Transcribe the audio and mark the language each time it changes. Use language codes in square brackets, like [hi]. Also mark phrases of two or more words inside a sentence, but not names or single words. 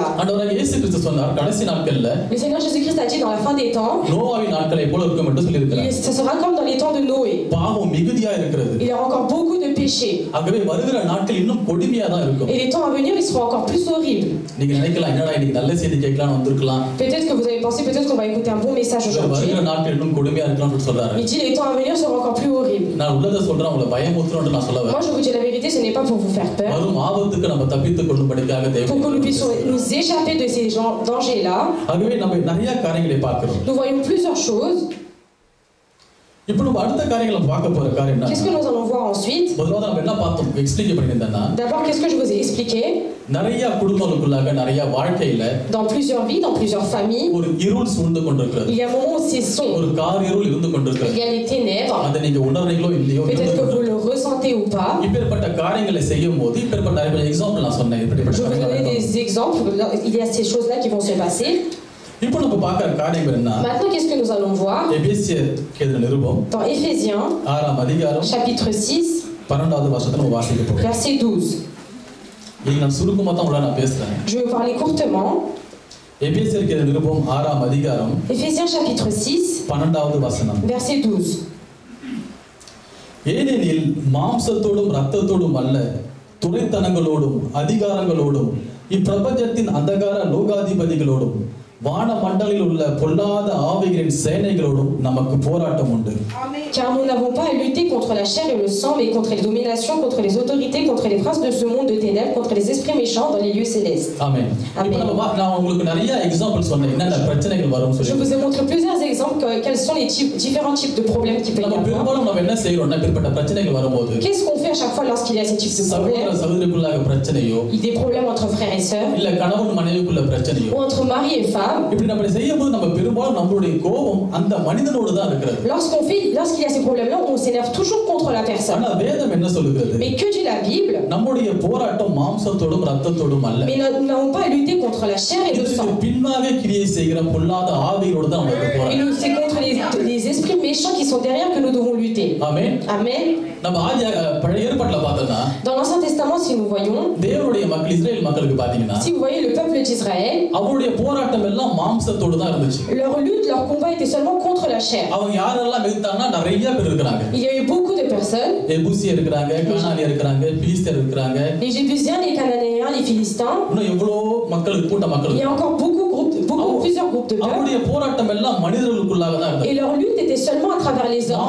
[ta] ஆண்டவராகிய இயேசு கிறிஸ்து சொன்னார் கடைசி நாட்கள்ல [fr] Le Seigneur Jésus-Christ a dit dans la fin des temps, [ta] நோவாவின் நாட்களை போல இருக்கும் என்று சொல்லியிருக்கிறார். [fr] ça sera comme dans les temps de Noé. [ta] பாவம் மிகுதியா இருக்கிறது. [fr] Il y a encore beaucoup de péchés. [ta] ஆகவே வருகிற நாட்கள் இன்னும் கொடுமையா தான் இருக்கும். [fr] Et les temps à venir, ils seront encore plus horribles. [ta] நீங்க நினைக்கலாம் என்னடா இன்னைக்கு நல்ல செய்தி கேட்கலாம்னு வந்திருக்கலாம். [fr] Peut-être que vous avez pensé, peut-être qu'on va écouter un bon message aujourd'hui. [ta] வருகிற நாட்கள் இன்னும் கொடுமையா இருக்கலாம்னு சொல்றாரு. [fr] Il dit les temps à venir seront encore plus horribles. [ta] நான் உள்ளத சொல்றேன் உங்களை பயமுறுத்தணும்னு நான் சொல்ல [fr] Moi, [ta] வரேன். [fr] je vous dis la vérité, ce n'est pas pour vous faire peur. [ta] வரும் ஆபத்துக்கு நம்ம தப்பித்துக் கொள்ளும்படிக்காக [fr] Pour que nous [ta] தேவன். [fr] puissions nous échapper de ces dangers-là, [ta] ஆகவே நம்ம நிறைய காரியங்களை பார்க்கிறோம். [fr] nous voyons plusieurs choses. [ta] இப்போ நம்ம அடுத்த காரியங்களை பார்க்க போற காரியம் [fr] Qu'est-ce que [ta] என்ன? [fr] nous allons voir ensuite? [ta] முதல்ல நம்ம என்ன பார்த்தோம் எக்ஸ்பிளைன் பண்ணியிருந்தேன்னா [fr] D'abord, qu'est-ce que je vous ai expliqué? [ta] நிறைய குடும்பங்களுக்குள்ளாக நிறைய வாழ்க்கையில [fr] Dans plusieurs vies, dans plusieurs familles, [ta] ஒரு இருள் சூழ்ந்து கொண்டிருக்கிறது. [fr] il y a un moment où c'est sombre. [ta] ஒரு கார் இருள் இருந்து [fr] Il [ta] கொண்டிருக்கிறது. [fr] y a les ténèbres. [ta] அதை நீங்க உணர்றீங்களோ இல்லையோ [fr] Peut-être que vous le ressentez ou pas. [ta] இப்பேற்பட்ட காரியங்களை செய்யும் போது இப்பேற்பட்ட நிறைய எக்ஸாம்பிள் நான் சொன்னேன் இப்படிப்பட்ட [fr] Je vais vous donner [ta] காரியங்கள் [fr] des exemples. Il y a ces choses-là qui vont se passer. [ta] இப்போ நம்ம பார்க்குற காரியம் என்ன? [fr] Maintenant, qu'est-ce que nous allons voir? [ta] எபேசியர் எழுதின நிருபம் [fr] Dans Éphésiens, [ta] 6ஆம் அதிகாரம் [fr] chapitre 6, [ta] 12வது வசனத்தை நம்ம வாசிக்க போறோம். [fr] verset 12. [ta] இது நான் சுருக்கமா தான் உள்ள நான் பேசுறேன். [fr] Je vais vous parler courtement. [ta] எபேசியர் எழுதின நிருபம் 6ஆம் அதிகாரம் [fr] Éphésiens, chapitre 6, [ta] 12வது வசனம். [fr] verset 12. [ta] ஏனெனில் மாம்சத்தோடும் இரத்தத்தோடும் அல்ல துரைத்தனங்களோடும் அதிகாரங்களோடும் இப்பிரபஞ்சத்தின் அந்தகார லோகாதிபதிகளோடும் வான மண்டலில் உள்ள பொல்லாத ஆவிகளின் சேனைகளோடும் நமக்கு போராட்டம் உண்டு. [fr] Car nous n'avons pas à lutter contre la chair et le sang, mais contre les dominations, contre les autorités, contre les princes de ce monde de ténèbres, contre les esprits méchants dans les lieux célestes. [ta] ஆமென். இப்போ நான் உங்களுக்கு நிறைய எக்ஸாம்பிள் சொன்னேன் என்னென்ன பிரச்சனைகள் வரும்னு [fr] Je [ta] சொல்லி. [fr] vous ai montré plusieurs exemples quels sont les différents types de problèmes qui peuvent y [ta] நம்ம [fr] avoir. [ta] பெரும்பாலும் நம்ம என்ன செய்யறோம்னா இப்படிப்பட்ட பிரச்சனைகள் வரும்போது [fr] Qu'est-ce qu'on fait à chaque fois lorsqu'il y a ce type de [ta] சகோதர [fr] problème? [ta] சகோதரிக்குள்ளாக பிரச்சனையோ [fr] Il y a des problèmes entre frères et sœurs, [ta] இல்ல கணவன் மனைவிக்குள்ள பிரச்சனையோ [fr] ou entre mari et femme. [ta] இப்படி நம்ம செய்யும்போது நம்ம பெரும்பாலும் நம்மளுடைய கோபம் அந்த மனிதனோடு தான் இருக்கிறது. [fr] Lorsqu'il y a ces problèmes-là, on s'énerve toujours contre la personne. [ta] ஆனா வேதம் என்ன சொல்லுகிறது? [fr] Mais que dit la Bible? [ta] நம்முடைய போராட்டம் மாம்சத்தோடும் இரத்தத்தோடும் அல்ல. [fr] Mais nous n'avons pas à lutter contre la chair et le [ta] இதுக்கு [fr] sang. [ta] பின்னாக கிரியை செய்கிற பொல்லாத ஆவிகளோடு தான் நமக்கு [fr] Et [ta] போராட்டம். [fr] c'est contre les esprits méchants qui sont derrière que nous devons lutter. [ta] ஆமென். [fr] Amen. [ta] நம்ம பழைய ஏற்பாட்டுல பார்த்தோம்னா [fr] Dans l'Ancien Testament, si nous voyons, [ta] தேவனுடைய மக்கள் இஸ்ரேல் மக்களுக்கு பாத்தீங்கன்னா [fr] si vous voyez le peuple d'Israël, [ta] அவருடைய போராட்டம் எல்லாம் மாம்சத்தோடு தான் இருந்துச்சு. [fr] leur lutte, leur combat était seulement contre la chair. [ta] அவங்க யாரெல்லாம் எதிர்த்தாங்கன்னா நிறைய பேர் இருக்கிறாங்க. [fr] Il y a eu beaucoup de personnes, [ta] எபூசியர் இருக்கிறாங்க, கானானியர் இருக்கிறாங்க, பிலிஸ்தர் இருக்கிறாங்க. [fr] les Jébusiens, les Cananéens, les Philistins. [ta] இன்னும் எவ்வளோ மக்கள் கூட்ட மக்கள். [fr] Il y a encore plusieurs groupes de peuples. [ta] அவருடைய போராட்டம் எல்லாம் மனிதர்களுக்குள்ளாக தான் இருந்தது. [fr] Et leur lutte était seulement à travers les hommes,